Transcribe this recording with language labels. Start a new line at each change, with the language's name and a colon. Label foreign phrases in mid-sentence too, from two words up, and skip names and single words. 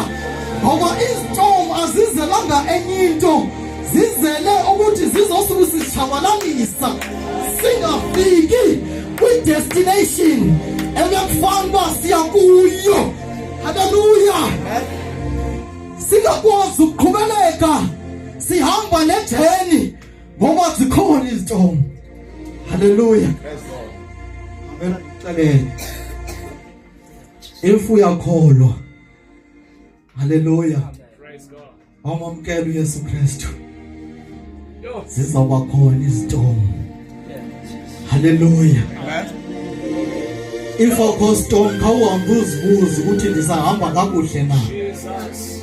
Xhosa: Ngoba istorm azizelanga enye into, zizele ukuthi zizosuke sishabalalisa singafiki kwi-destination ebekufanele singakwazi ukuqhubeleka sihamba nejeni ngoba zikhona izitomo. Hallelujah. Ngicela ngixelele, if uyakholwa, hallelujah,
English: Praise God.
Xhosa: awamamkela uYesu Kristu, Yo. zizawuba khona izitomo.
English: Yeah.
Xhosa: Hallelujah. Amen. If akho storm khawuhambe uzibuze ukuthi ndisahamba kakuhle na. Jesus.